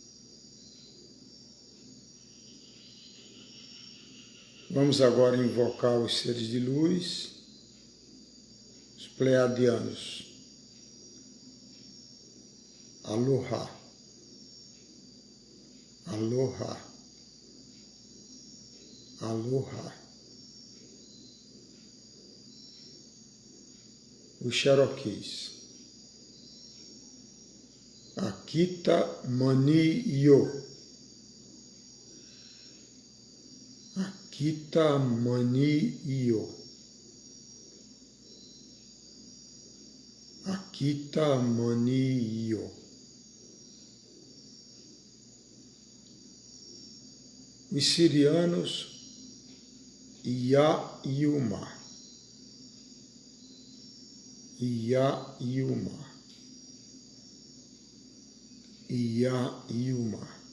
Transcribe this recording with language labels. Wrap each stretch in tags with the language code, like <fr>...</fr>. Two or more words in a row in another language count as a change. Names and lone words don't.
<pt>Vamos agora invocar os seres de luz, os pleiadianos.</pt> <haw>Aloha. Aloha.</haw> <pt>Aloha. Os Cherokees. Akita Mani Yo. Akita Mani Yo. Akita Mani Yo. Os sirianos, Ia-Yuma. Ia-Yuma. Ia-Yuma.</pt>